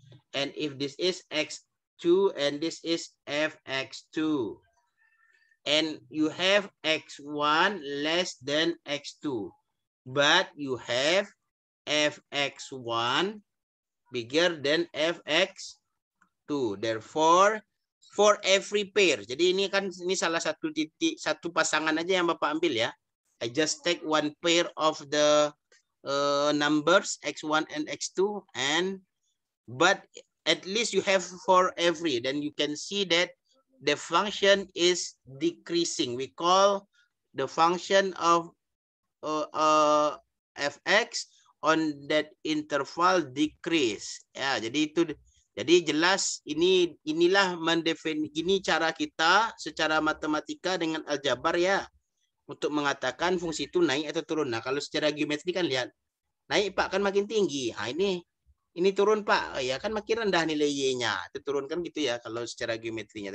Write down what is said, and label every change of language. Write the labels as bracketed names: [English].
[English] And if this is X2 and this is Fx2. And you have X1 less than X2. But you have Fx1 bigger than Fx2. Therefore, for every pair. [Indonesian] Jadi ini kan ini salah satu titik, satu pasangan aja yang Bapak ambil ya. [English] I just take one pair of the numbers X1 and X2 but at least you have for every, then you can see that the function is decreasing. We call the function of Fx on that interval decrease. [Indonesian] Ya, jadi jelas inilah ini cara kita secara matematika dengan aljabar ya untuk mengatakan fungsi itu naik atau turun. Nah, kalau secara geometri kan lihat naik Pak kan makin tinggi. Nah, ini Ini turun Pak, oh, ya kan makin rendah nilai Y-nya. Itu turun kan gitu ya kalau secara geometrinya.